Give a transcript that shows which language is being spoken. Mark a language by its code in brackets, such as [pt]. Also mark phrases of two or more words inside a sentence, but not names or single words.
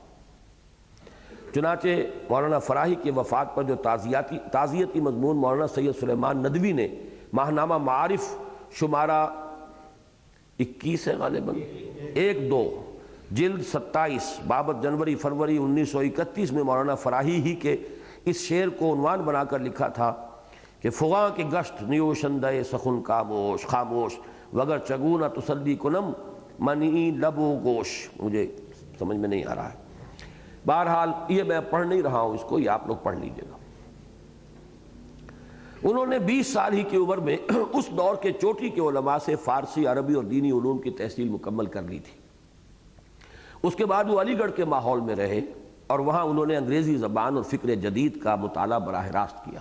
[ur] چنانچہ مولانا فراہی کی وفات پر جو تعزیتی مضمون مولانا سید سلیمان ندوی نے ماہنامہ معارف شمارہ 21 ہے غالباً 1-2 جلد 27 بابت جنوری فروری 1931 میں مولانا فراہی ہی کے اس شعر کو عنوان بنا کر لکھا تھا کہ [fa] فغاں کی گشت نیوشندہ سخن خاموش خاموش وگر چگونہ تسلی کنم منی لب و گوش۔ [ur] مجھے سمجھ میں نہیں آ رہا ہے، بہرحال یہ میں پڑھ نہیں رہا ہوں اس کو، یہ آپ لوگ پڑھ لیجئے گا۔ انہوں نے 20 سال ہی کی عمر میں اس دور کے چوٹی کے علماء سے فارسی، عربی اور دینی علوم کی تحصیل مکمل کر لی تھی۔ اس کے بعد وہ علی گڑھ کے ماحول میں رہے اور وہاں انہوں نے انگریزی زبان اور فکر جدید کا مطالعہ براہ راست کیا۔